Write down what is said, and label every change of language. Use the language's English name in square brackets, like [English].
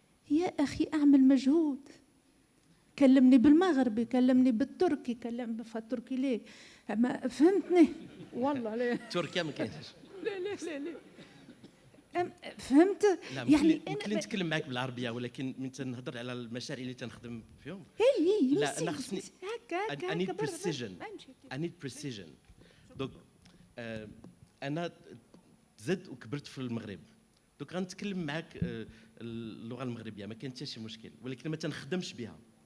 [Arabic] يا أخي أعمل مجهود، كلمني بالمغربي، كلمني بالتركي، كلمني بالتركي ليه؟ ما فهمتني والله لا. تركيا ما كاينش. لا فهمت؟ لا يعني ممكن نتكلم معك بالعربيه، ولكن من تنهضر على المشاريع اللي تنخدم فيهم لا انا خصني [English] I need precision. I need precision. [Arabic] دونك انا زدت وكبرت في المغرب، دونك غنتكلم معك اللغه المغربيه ما كاين حتى شي مشكل، ولكن ما تنخدمش بها.